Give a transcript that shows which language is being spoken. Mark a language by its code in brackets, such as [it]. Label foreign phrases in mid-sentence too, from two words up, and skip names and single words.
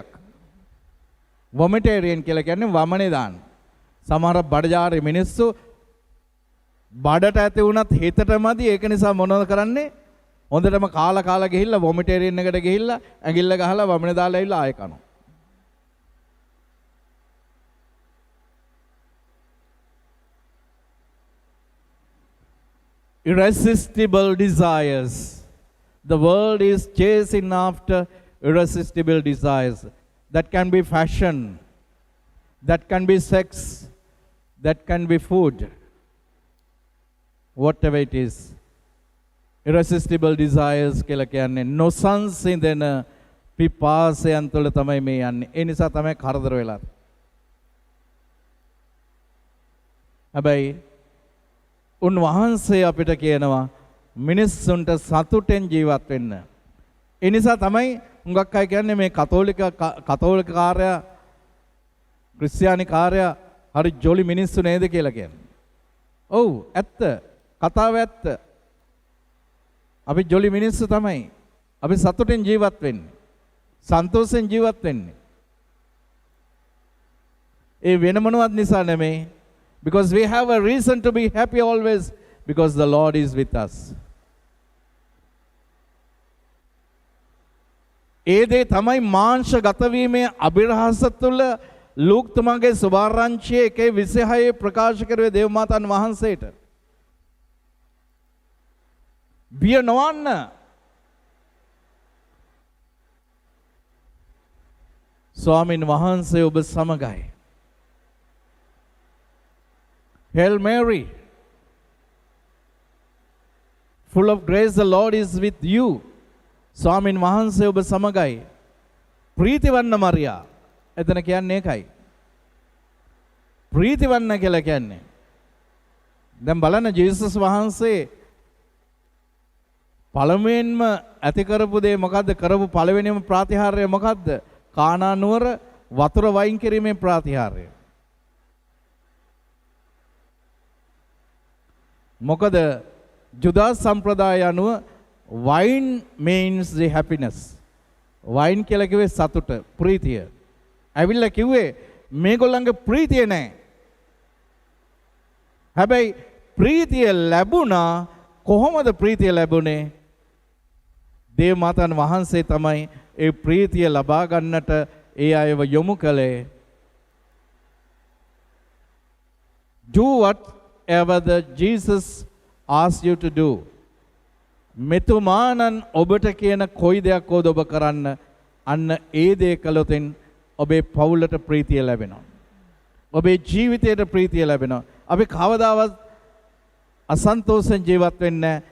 [si] වොමිටේරියන් කියලා කියන්නේ වමනේ දාන්න. සමහර බඩජාරේ මිනිස්සු බඩට ඇති වුණත් හිතටමදි ඒක නිසා මොනවද කරන්නේ? හොඳටම කාලා ගිහිල්ලා වොමිටේරියන් එකට ගිහිල්ලා ඇඟිල්ල ගහලා වමනේ දාලා ඇවිල්ලා ආයෙ කනවා. [en] Irresistible desires. The world is chasing after irresistible desires. That can be fashion, that can be sex, that can be food, whatever it is. Irresistible desires [si] කියලා කියන්නේ නොසන්සිඳෙන පිපාසයන් තුළ තමයි මේ යන්නේ. ඒ නිසා තමයි කරදර වෙලා. හැබැයි උන්වහන්සේ අපිට කියනවා මිනිස්සුන්ට සතුටෙන් ජීවත් වෙන්න. ඒ නිසා තමයි හුඟක් අය කියන්නේ මේ කතෝලික කාර්යය ක්‍රිස්තියානි කාර්යය හරි ජොලි මිනිස්සු නේද කියලා කියන්නේ. ඔව් ඇත්ත. කතාව ඇත්ත. අපි ජොලි මිනිස්සු තමයි. අපි සතුටෙන් ජීවත් වෙන්නේ. සන්තෝෂෙන් ජීවත් වෙන්නේ. ඒ වෙන මොනවත් නිසා නෙමෙයි. [en] Because we have a reason to be happy always because the Lord is with us. [si] ඒ දේ තමයි මාංශගත වීමේ අභිරහස තුළ ලූක් තුමාගේ සුභාරංචියේ 1:26 ප්‍රකාශ කරුවේ දේවමාතන් වහන්සේට. බිය නොවන්න. ස්වාමින් වහන්සේ ඔබ සමගයි. [en] Hail Mary, full of grace, the Lord is with you. [si] ස්වාමින් වහන්සේ ඔබ සමගයි. ප්‍රීතිවන්න මරියා. එතන කියන්නේ ඒකයි. ප්‍රීතිවන්න කියලා කියන්නේ. දැන් බලන්න ජේසුස් වහන්සේ පළමුවෙන්ම ඇති කරපු දේ මොකද්ද? කරපු පළවෙනිම ප්‍රාතිහාර්යය මොකද්ද? කානා නුවර වතුර වයින් කිරීමේ ප්‍රාතිහාර්යය. මොකද ජුදා සම්ප්‍රදාය අනුව [en] wine means the happiness. [si] wine කියලා කිව්වේ සතුට, ප්‍රීතිය. ඇවිල්ලා කිව්වේ මේගොල්ලන්ගේ ප්‍රීතිය නැහැ. හැබැයි ප්‍රීතිය ලැබුණා. කොහොමද ප්‍රීතිය ලැබුණේ? දේවමාතන් වහන්සේ තමයි ඒ ප්‍රීතිය ලබා ගන්නට ඒ අයව යොමු කළේ. [en] Do whatever the Jesus asks you to do. [si] මෙතුමානන් ඔබට කියන කොයි දෙයක් හොද ඔබ කරන්න. අන්න ඒ දේ කළොතින් ඔබේ පවුලට ප්‍රීතිය ලැබෙනවා. ඔබේ ජීවිතයට ප්‍රීතිය ලැබෙනවා. අපි කවදාවත් අසන්තෝෂෙන් ජීවත් වෙන්නේ නැහැ.